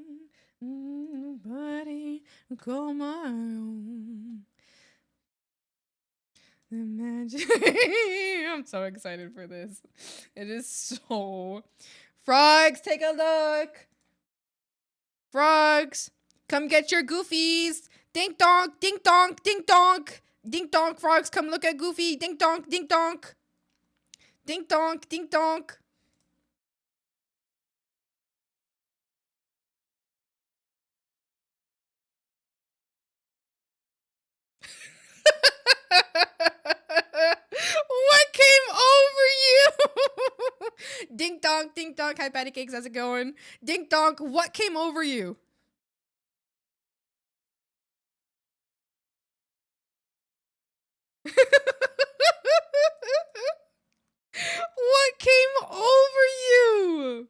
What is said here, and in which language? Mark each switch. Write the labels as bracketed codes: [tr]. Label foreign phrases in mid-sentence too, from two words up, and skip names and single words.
[en] Nobody to call my own. Imagine. I'm so excited for this. It is so. Frogs, take a look. Frogs, come get your goofies. Dink donk, dink donk, dink donk. Dink donk, frogs, come look at Goofy. Dink donk, dink donk. Dink donk, dink donk. What came over you? Dink donk, dink donk. Hi, Patty Cakes. How's it going? Dink donk. What came over you? What came over you?